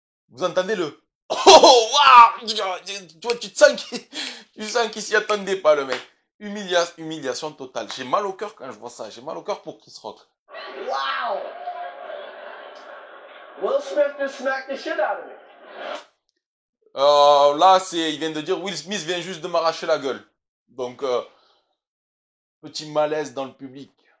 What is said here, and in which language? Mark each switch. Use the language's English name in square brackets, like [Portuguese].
[French] Vous entendez le oh waouh, tu vois, tu sens qu'il s'y attendait pas le mec. Humiliation totale. J'ai mal au cœur quand je vois ça. J'ai mal au cœur pour Chris Rock. Wow. [English] Will Smith just smacked the shit out of me. [French] Là, il vient de dire Will Smith vient juste de m'arracher la gueule. Donc, petit malaise dans le public.